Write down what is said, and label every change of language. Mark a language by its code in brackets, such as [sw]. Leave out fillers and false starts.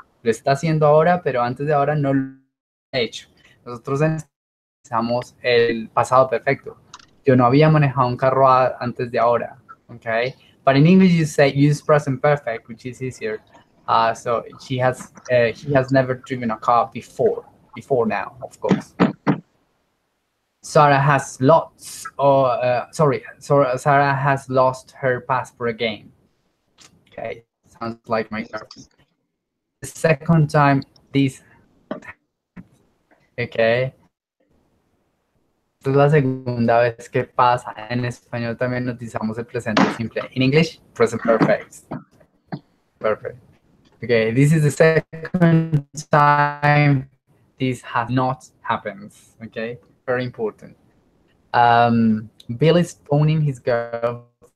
[es] Lo está haciendo ahora, pero antes de ahora no lo ha hecho. Nosotros utilizamos el pasado perfecto. Yo no había manejado un carro antes de ahora. [en] Okay, but in English you say use present perfect, which is easier. So he has never driven a car before now, of course. Sarah has lots, or Sarah has lost her passport again. Okay, sounds like my girlfriend. The second time this, okay, [es] esta es la segunda vez que pasa. En español también utilizamos el presente simple. [en] In English, present perfect. Perfect. Okay, this is the second time this has not happened. Okay, very important. Bill is phoning his girlfriend.